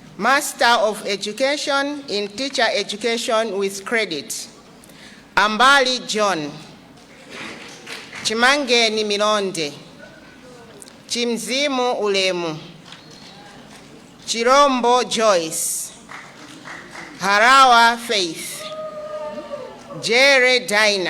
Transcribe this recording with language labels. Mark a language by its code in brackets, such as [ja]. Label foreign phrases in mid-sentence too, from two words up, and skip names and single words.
[en] Master of Education in Teacher Education with credit. Ambali John. Chimangeni Milonde. Chimzimu Ulemu. Chirombo Joyce. Harawa Faith. Jere Dina.